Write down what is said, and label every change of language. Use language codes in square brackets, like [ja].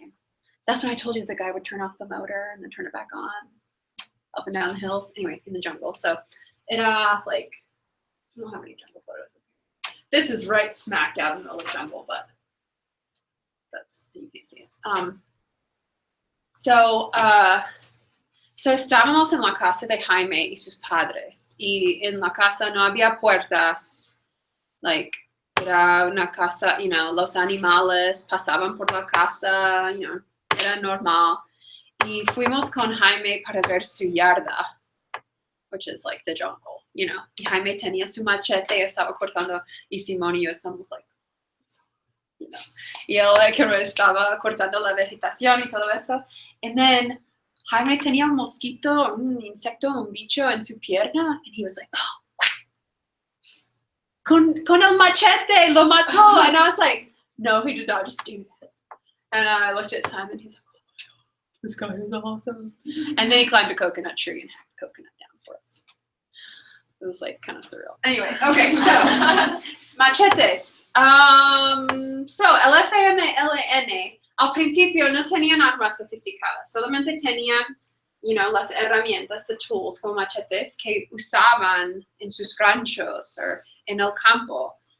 [en] And that's when I told you the guy would turn off the motor and then turn it back on, up and down the hills. Anyway, in the jungle. So it like, I don't know how many jungle photos. This is right smack out in the middle of the jungle, but that's, you can't see it. [es] So estábamos en la casa de Jaime y sus padres. Y en la casa no había puertas. Like, era una casa, you know, los animales pasaban por la casa, you know, era normal. Y fuimos con Jaime para ver su yarda, [en] which is like the jungle, you know. [es] Y Jaime tenía su machete, estaba cortando, y Simón y yo estamos [en] like, you know. [es] Y él estaba cortando la vegetación y todo eso. [en] And then Jaime [es] tenía un mosquito, un insecto, un bicho en su pierna, [en] and he was like, oh, [es] con el machete, lo mató. [en] And I was like, no, he did not just do that. And I looked at Simon, he's like, this guy is awesome. And then he climbed a coconut tree and hacked a coconut down for us. It was like kind of surreal. Anyway, okay, so machetes. [es] So el FMLN al principio no tenían armas sofisticadas, solamente tenían, las herramientas, [en] the tools [es] como machetes que usaban en sus ranchos o en el campo.